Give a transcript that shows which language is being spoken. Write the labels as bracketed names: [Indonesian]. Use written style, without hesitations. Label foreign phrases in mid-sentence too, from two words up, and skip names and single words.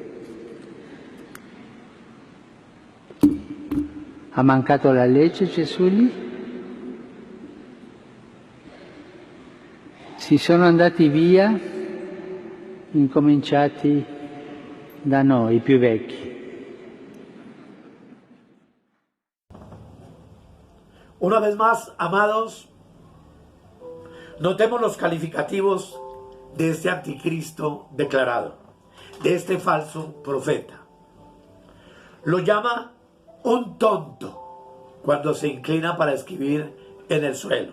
[Italian] Ha mancato la legge Gesù lì? Si sono andati via, incominciati da noi, i più vecchi. [Spanish] Una vez más, amados, notemos los calificativos de este anticristo declarado, de este falso profeta. Lo llama un tonto cuando se inclina para escribir en el suelo.